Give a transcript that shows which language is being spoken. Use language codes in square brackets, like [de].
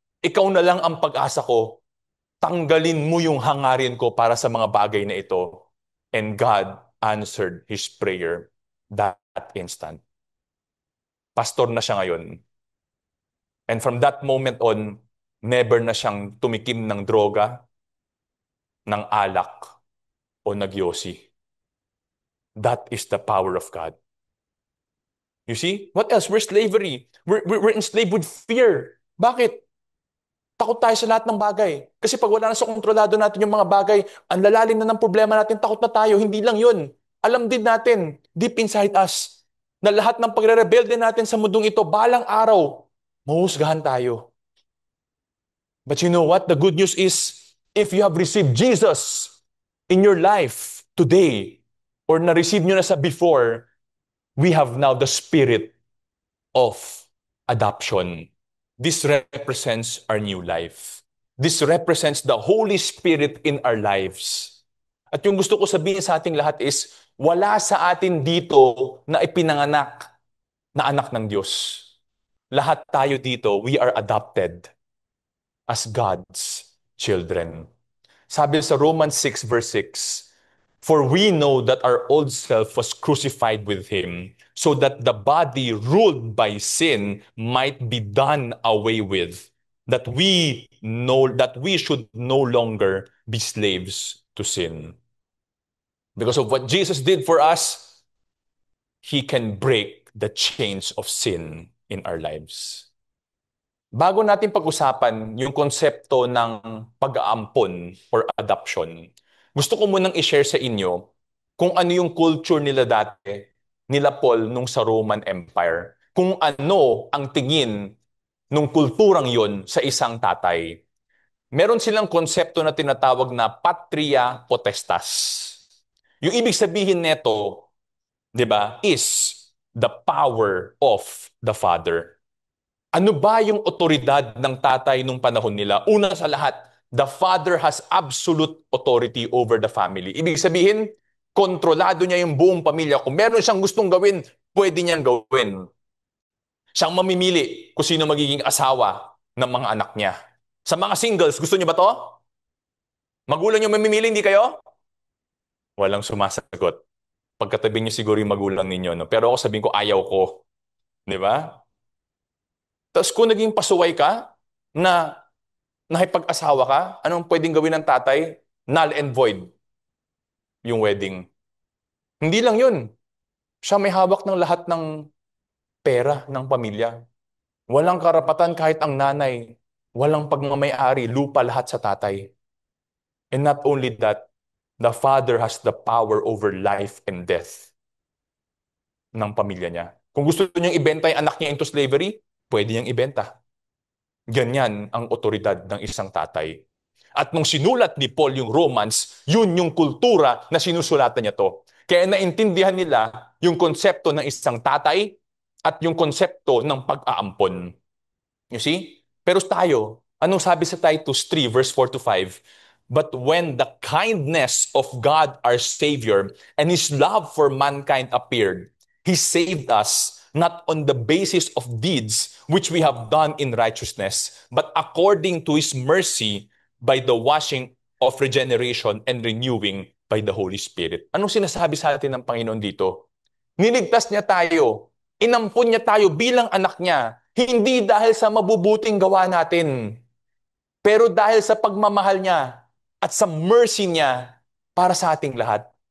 [tl] Ikaw na lang ang pag-asa ko. Tanggalin mo yung hangarin ko para sa mga bagay na ito. [en] And God answered his prayer that instant. [tl] Pastor na siya ngayon. [en] And from that moment on, [tl] never na siyang tumikim ng droga, ng alak, o nagyosi. [en] That is the power of God. You see? What else? We're slavery. We're enslaved with fear. [tl] Bakit? Takot tayo sa lahat ng bagay. Kasi pag wala na sa kontrolado natin yung mga bagay, ang lalalim na ng problema natin, takot na tayo. Hindi lang yun. Alam din natin, [en] deep inside us, [tl] na lahat ng pagre-rebelde natin sa mundong ito, balang araw, mahuhusgahan tayo. [en] But you know what? The good news is, if you have received Jesus in your life today, or [tl] na-receive nyo na sa [en] before, we have now the spirit of adoption. This represents our new life. This represents the Holy Spirit in our lives. [tl] At yung gusto ko sabihin sa ating lahat is, wala sa atin dito na ipinanganak na anak ng Diyos. Lahat tayo dito, [en] we are adopted as God's children. [tl] Sabi sa [en] Romans 6 verse 6, "For we know that our old self was crucified with Him, so that the body ruled by sin might be done away with, that we should no longer be slaves to sin." Because of what Jesus did for us, He can break the chains of sin in our lives. [tl] Bago natin pag-usapan yung konsepto ng pag-aampon or adoption, gusto ko munang i-share sa inyo kung ano yung culture nila dati, nila Paul nung sa Roman Empire. Kung ano ang tingin nung kulturang yon sa isang tatay. Meron silang konsepto na tinatawag na patria potestas. Yung ibig sabihin nito, 'di ba, [en] is the power of the father. [tl] Ano ba yung otoridad ng tatay nung panahon nila? Una sa lahat, [en] the father has absolute authority over the family. [tl] Ibig sabihin, kontrolado niya yung buong pamilya. Kung meron siyang gustong gawin, pwede niyang gawin. Siyang mamimili kung sino magiging asawa ng mga anak niya. Sa mga singles, gusto niyo ba to? Magulang niyo mamimili, hindi kayo? Walang sumasagot. Pagkatabi niyo siguro yung magulang ninyo, no? Pero ako sabihin ko, ayaw ko. Di ba? Tapos kung naging pasuway ka, na nakipag-asawa ka, anong pwedeng gawin ng tatay? Null and void yung wedding. Hindi lang yun. Siya may hawak ng lahat ng pera ng pamilya. Walang karapatan kahit ang nanay. Walang pagmamayari, lupa lahat sa tatay. [en] And not only that, the father has the power over life and death [tl] ng pamilya niya. Kung gusto niyang ibenta yung anak niya [en] into slavery, [tl] pwede niyang ibenta. Ganyan ang otoridad ng isang tatay. At nung sinulat ni Paul yung Romans, yun yung kultura na sinusulatan niya to. Kaya naintindihan nila yung konsepto ng isang tatay at yung konsepto ng pag-aampon. [en] You see? [tl] Pero tayo, anong sabi sa Titus 3 verse 4 to 5? [en] But when the kindness of God our Savior and His love for mankind appeared, He saved us not on the basis of deeds which we have done in righteousness, but according to His mercy by the washing of regeneration and renewing by the Holy Spirit. [tl] Anong sinasabi sa atin ng Panginoon dito? Niligtas niya tayo. Inampun niya tayo bilang anak niya. Hindi dahil sa mabubuting gawa natin, pero dahil sa pagmamahal niya at sa mercy niya para sa ating lahat.